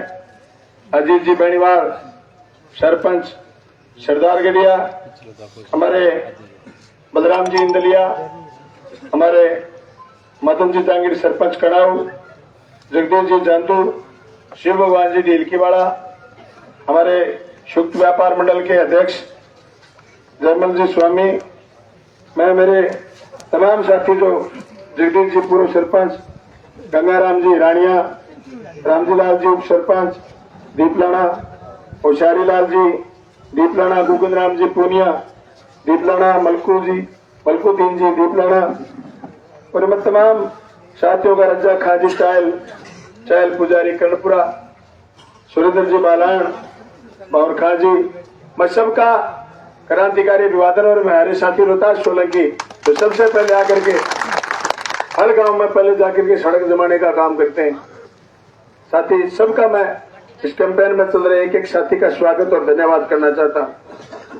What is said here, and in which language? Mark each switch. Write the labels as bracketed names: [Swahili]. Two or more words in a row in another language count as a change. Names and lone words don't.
[Hindi] अजीत जी बेनीवाल सरपंच सरदार गढ़िया, हमारे बलराम जी इंदलिया, हमारे मदन जी जांगीर सरपंच कड़ाऊ, जगदीश जी जांदू, शिव भगवान जी ढीलकीवाड़ा, हमारे शुक्त व्यापार मंडल के अध्यक्ष जयमल जी स्वामी, मैं मेरे तमाम साथी जो जगदीश जी पूर्व सरपंच, गंगाराम जी रानिया, रामजी लाल जी उप सरपंच दीपलाना, होशियारी लाल जी दीपलाना, गुगन राम जी पूनिया दीपलाना, मलकुद्दीन जी दीपलाना और मैं तमाम साथियों का रज्जा खाजी चायल पुजारी कर्णपुरा, सुरेंद्र जी बालान, बावर खां जी, मैं सबका क्रांतिकारी अभिवादन। और हमारे साथी रोहतास सोलंकी तो सबसे पहले आकर के हर गांव में पहले जाकर के सड़क जमाने का काम करते हैं। साथी सबका मैं इस कैंपेन में चल रहे एक एक साथी का स्वागत और धन्यवाद करना चाहता हूं।